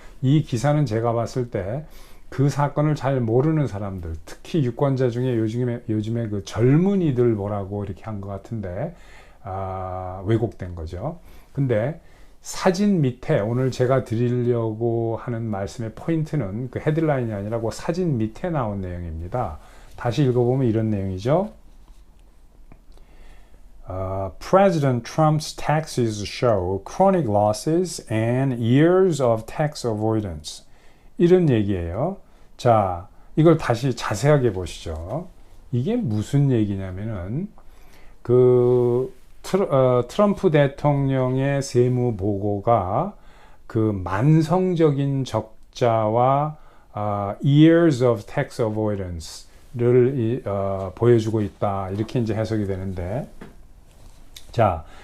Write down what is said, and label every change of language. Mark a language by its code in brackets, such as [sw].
[ko] 이 기사는 제가 봤을 때 그 사건을 잘 모르는 사람들, 특히 유권자 중에 요즘에 그 젊은이들 뭐라고 이렇게 한 것 같은데 왜곡된 거죠. 근데 사진 밑에 오늘 제가 드리려고 하는 말씀의 포인트는 그 헤드라인이 아니라 그 사진 밑에 나온 내용입니다. 다시 읽어보면 이런 내용이죠. [en] President Trump's taxes show chronic losses and years of tax avoidance. [ko] 이런 얘기예요. 자, 이걸 다시 자세하게 보시죠. 이게 무슨 얘기냐면은 그 트럼프 대통령의 세무 보고가 그 만성적인 적자와 [en] years of tax avoidance [ko] 를 보여주고 있다. 이렇게 이제 해석이 되는데, 자,